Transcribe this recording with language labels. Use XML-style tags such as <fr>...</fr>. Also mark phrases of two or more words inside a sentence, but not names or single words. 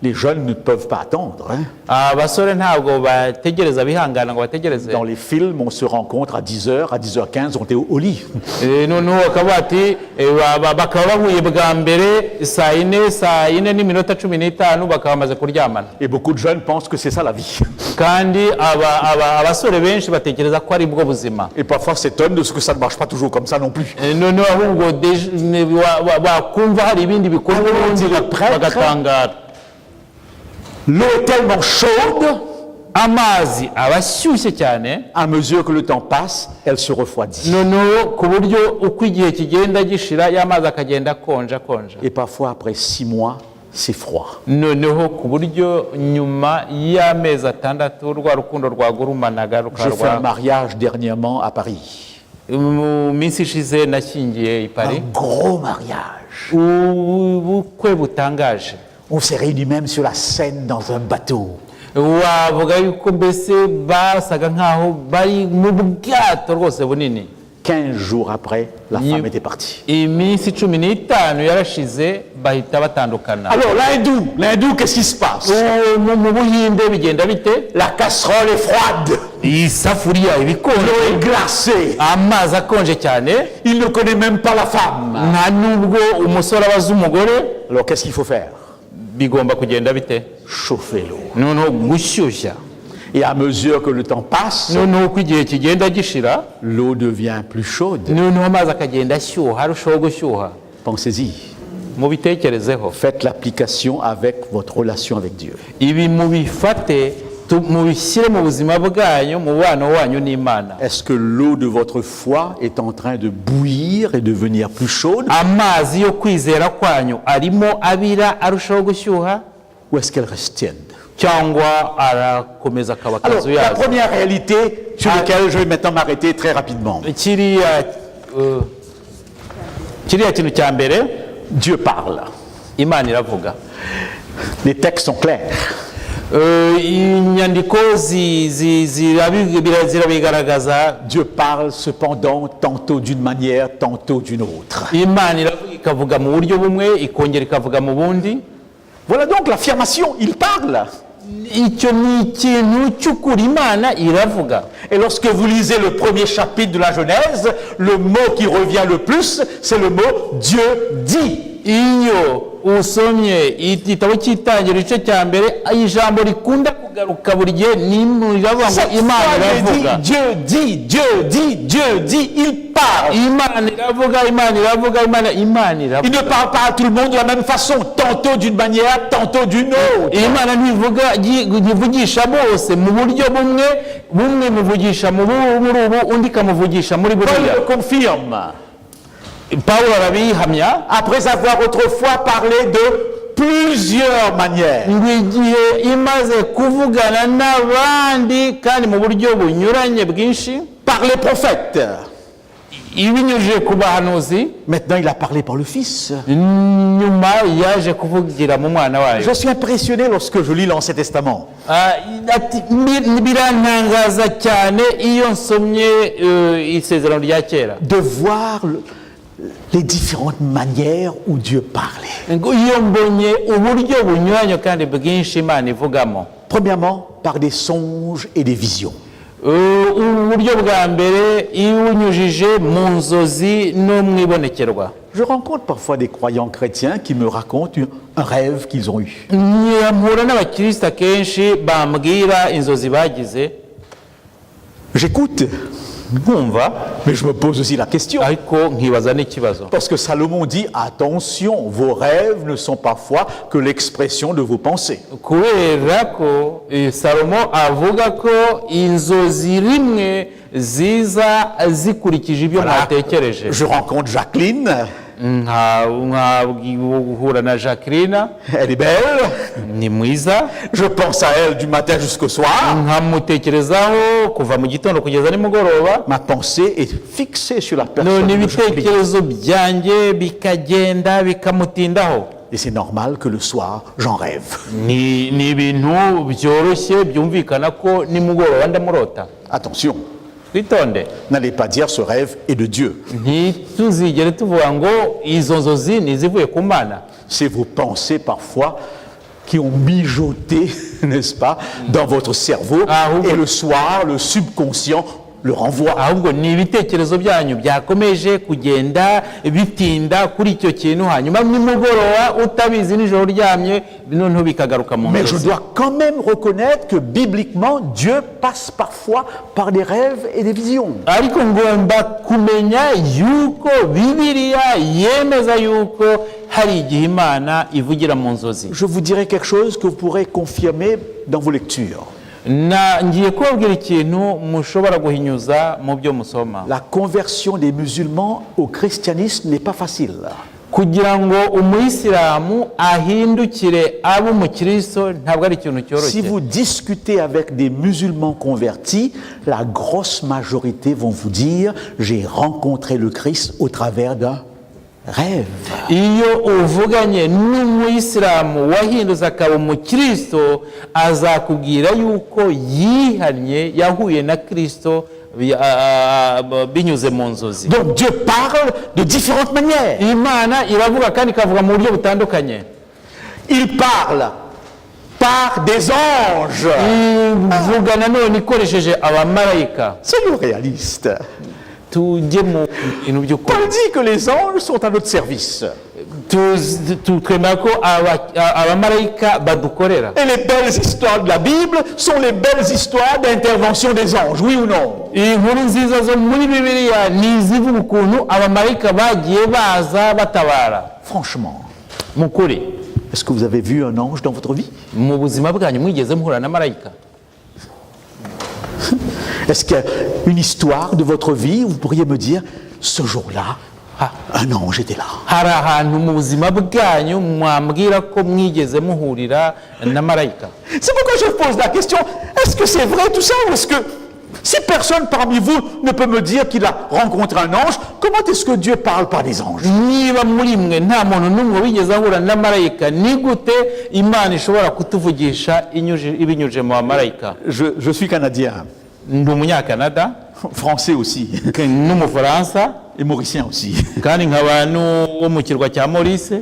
<fr>Les jeunes ne peuvent pas attendre. Hein.</fr> <rw>abasore ntabwo bategereza bihangana ngo bategereze.</rw> <fr>Dans les films, on se rencontre à 10h, à 10h15, on est au lit.</fr> <rw>Noneho bakaba bati bakaba bahuye bwa mbere saa yine n'iminota 15 bakaba bamaze kuryamana.</rw> <fr>Et beaucoup de jeunes pensent que c'est ça la vie.</fr> <rw>Kandi abasore benshi batekereza ko ari bwo buzima.</rw> <fr>Et parfois s'étonnent de ce que ça ne marche pas toujours comme ça non plus.</fr> <rw>Noneho ahubwo bakumva hari ibindi bikorwa bagatangara.</rw> <fr>L'eau est tellement chaude,</fr> <rw>amazi aba ashyushye cyane,</rw> <fr>à mesure que le temps passe, elle se refroidit.</fr> <rw>noneho ku buryo uko igihe kigenda gishira y'amazi akagenda akonja.</rw> <fr>Et parfois, après 6 mois, c'est froid.</fr> <rw>Noneho ku buryo nyuma y'amezi 6 rwa rukundo rwagurumanaga</rw> <fr>J'ai fait un mariage dernièrement à Paris.</fr> <rw>mu minsi ishize nashyingiye i Paris,</rw> <fr>Un gros mariage.</fr> <rw>ubukwe butangaje.</rw> <fr>On s'est réunis même sur la Seine dans un bateau.</fr> <rw>wavuga yuko mbese basaga nkaho bari mu bwato rwose bunini.</rw> <fr>15 jours après, la femme était partie.</fr> <rw>Iminsi 15 yarashize bahita batandukana.</rw> <fr>Alors l'hindou, qu'est-ce qui se passe?</fr> <rw>mu Buhinde bigenda bite?</rw> <fr>La casserole est froide.</fr> <rw>Isafuriya</rw> <fr>L'eau</fr> <rw>ibikonje,</rw> <fr>est glacée.</fr> <rw>amazi akonje cyane,</rw> <fr>Il ne connaît même pas la femme.</fr> <rw>nta nubwo umusore abaza umugore.</rw> <fr>Alors qu'est-ce qu'il faut faire?</fr> <rw>Bigomba kugenda bite?</rw> <fr>Chauffer l'eau.</fr> <rw>Noneho gushyushya.</rw> <fr>Et à mesure que le temps passe,</fr> <rw>Noneho uko igihe kigenda gishira,</rw> <fr>l'eau devient plus chaude.</fr> <rw>noneho amazi akagenda ashyuha, arushaho gushyuha.</rw> <fr>Pensez-y.</fr> <rw>Mubitekerezeho.</rw> <fr>Faites l'application avec votre relation avec Dieu.</fr> <rw>Ibi mubifate, mubishyire mu buzima bwanyu, mu mubano wanyu n'Imana.</rw> <fr>Est-ce que l'eau de votre foi est en train de bouillir et devenir plus chaude?</fr> <rw>Amazi yo kwizera kwanyu arimo abira arushaho gushyuha,</rw> <fr>Ou est-ce qu'elle reste tiède?</fr> <rw>cyangwa arakomeza akaba</rw> <fr>Alors,</fr> <rw>akazu</rw> <fr>la</fr> <rw>yazo?</rw> <fr>première réalité sur laquelle je vais maintenant m'arrêter très rapidement.</fr> <rw>kiriya kintu cya mbere,</rw> <fr>Dieu parle.</fr> <rw>Imana iravuga.</rw> <fr>Les textes sont clairs.</fr> <rw>Inyandiko zirabigaragaza.</rw> <fr>Dieu parle cependant tantôt d'une manière, tantôt d'une autre.</fr> <rw>Imana iravuga ikavuga mu buryo bumwe, ikongera ikavuga mu bundi.</rw> <fr>Voilà donc l'affirmation, il parle.</fr> <rw>Icyo ni ikintu cy'ukuri, Imana iravuga.</rw> <fr>Et lorsque vous lisez le premier chapitre de la Genèse, le mot qui revient le plus, c'est le mot Dieu dit.</fr> <rw>Iyo usomye igitabo cy'itangiriro igice cya mbere, ijambo rikunda kugaruka buri gihe ni iravuga ngo</rw> <fr>Cette</fr> <rw>Imana</rw> <fr>fois,</fr> <rw>iravuga.</rw> <fr>Dieu dit, Dieu dit, Dieu dit, il parle.</fr> <rw>Imana iravuga, Imana iravuga, Imana</rw> <fr>Il</fr> <rw>iravuga.</rw> <fr>ne parle pas à tout le monde de la même façon, tantôt d'une manière, tantôt d'une autre.</fr> <rw>Imana ntivugisha bose mu buryo bumwe muvugisha muri ubu, undi ikamuvugisha muri</rw> <fr>Paul</fr> <rw>buriya.</rw> <fr>le confirme.</fr> <rw>Pawulo arabihamya,</rw> <fr>Après avoir autrefois parlé de plusieurs manières.</fr> <rw>ngo igihe imaze kuvugana n'abandi kandi mu buryo bunyuranye bwinshi,</rw> <fr>Par les prophètes.</fr> <rw>ibinyujije ku bahanuzi,</rw> <fr>Maintenant, il a parlé par le Fils.</fr> <rw>nyuma yaje kuvugira mu mwana wayo.</rw> <fr>Je suis impressionné lorsque je lis l'Ancien Testament.</fr> <rw>Ati, birantangaza cyane iyo nsomye isezerano rya kera,</rw> <fr>De voir les différentes manières où Dieu parlait.</fr> <rw>ngo iyo mbonye uburyo bunyuranye kandi bwinshi Imana ivugamo.</rw> <fr>Premièrement, par des songes et des visions.</fr> <rw>Uburyo bwa mbere iwunyujije mu nzozi no mu ibonekerwa.</rw> <fr>Je rencontre parfois des croyants chrétiens qui me racontent un rêve qu'ils ont eu.</fr> <rw>Mpura n'abakirisitu akenshi bambwira inzozi bagize,</rw> <fr>J'écoute,</fr> <rw>nkumva,</rw> <fr>mais je me pose aussi la question.</fr> <rw>ariko nkibaza n'ikibazo.</rw> <fr>Parce que Salomon dit, attention, vos rêves ne sont parfois que l'expression de vos pensées.</fr> <rw>Kubera ko Salomo avuga ko inzozi rimwe ziza zikurikije ibyo mwatekereje.</rw> <fr>Je rencontre Jacqueline,</fr> <rw>nkahura na Jacqueline,</rw> <fr>elle est belle,</fr> <rw>ni mwiza,</rw> <fr>je pense à elle du matin jusqu'au soir.</fr> <rw>nkamutekerezaho kuva mu gitondo kugeza nimugoroba.</rw> <fr>Ma pensée est fixée sur la personne</fr> <rw>None</rw> <fr>de Jacqueline.</fr> <rw>ibitekerezo byanjye bikagenda bikamutindaho.</rw> <fr>Et c'est normal que le soir, j'en rêve.</fr> <rw>Ni ibintu byoroshye byumvikana ko nimugoroba ndamurota.</rw> <fr>Attention,</fr> <rw>Twitonde,</rw> <fr>n'allez pas dire ce rêve est de Dieu.</fr> <rw>ntituzigere tuvuga ngo izo nzozi ni izivuye ku Mana.</rw> <fr>C'est vos pensées parfois qui ont mijoté, n'est-ce pas, dans votre cerveau, et le soir, le subconscient le renvoie.</fr> <rw>ahubwo ni ibitekerezo byanyu byakomeje kugenda bitinda kuri icyo kintu hanyuma nimugoroba utabizi nijoro uryamye noneho bikagaruka mu</rw> <fr>Mais je</fr> <rw>nzozi.</rw> <fr>dois quand même reconnaître que bibliquement, Dieu passe parfois par des rêves et des visions.</fr> <rw>ariko ngomba kumenya yuko bibiliya yemeza yuko hari igihe imana ivugira mu nzozi.</rw> <fr>Je vous dirai quelque chose que vous pourrez confirmer dans vos lectures.</fr> <rw>ngiye kubabwira ikintu mushobora guhinyuza mu byo musoma.</rw> <fr>La conversion des musulmans au christianisme n'est pas facile.</fr> <rw>kugira ngo umuyisilamu ahindukire abe umukristo ntabwo ari ikintu</rw> <fr>Si</fr> <rw>cyoroshye.</rw> <fr>vous discutez avec des musulmans convertis, la grosse majorité vont vous dire « J'ai rencontré le Christ au travers d'un rêve ».</fr> <rw>iyo uvuganye n'umuyisilamu wahindutse akaba umukristo azakubwira yuko yihannye yahuye na kristo binyuze mu nzozi.</rw> <fr>Donc Dieu parle de différentes manières.</fr> <rw>imana iravuga kandi ikavuga mu buryo butandukanye.</rw> <fr>Il parle par des anges.</fr> <rw>ivuga nanone ikoresheje abamarayika.</rw> <fr>Soyons réalistes.</fr> <rw>tujye mu bintu by'ukuri.</rw> <fr>Paul dit que les anges sont à notre service.</fr> <rw>twemera ko abamarayika badukorera.</rw> <fr>Et les belles histoires de la Bible sont les belles histoires d'intervention des anges, oui ou non?</fr> <rw>inkuru nziza zo muri bibiliya ni izivuga ukuntu abamarayika bagiye baza batabara.</rw> <fr>Franchement,</fr> <rw>mu kuri</rw> <fr>est-ce que vous avez vu un ange dans votre vie?</fr> <rw>mu buzima bwanyu mwigeze muhura na marayika?</rw> <fr>Est-ce qu'il y a une histoire de votre vie où vous pourriez me dire, ce jour-là, un ange était là?</fr> <rw>hari ahantu mu buzima bwanyu mwambwira ko mwigeze muhurira na marayika?</rw> <fr>C'est pourquoi je pose la question, est-ce que c'est vrai tout ça ou est-ce que si personne parmi vous ne peut me dire qu'il a rencontré un ange, comment est-ce que Dieu parle par des anges?</fr> <rw>niba muri mwe nta muntu n'umwe wigeze ahura na marayika, ni gute imana ishobora kutuvugisha ibinyujije mu bamarayika?</rw> <fr>Je suis canadien,</fr> <rw>ndi umunyakanada</rw> <fr>français aussi,</fr> <rw>n'umufaransa</rw> <fr>et mauricien aussi.</fr> <rw>kandi nkaba wo mu kirwa cya Maurice.</rw>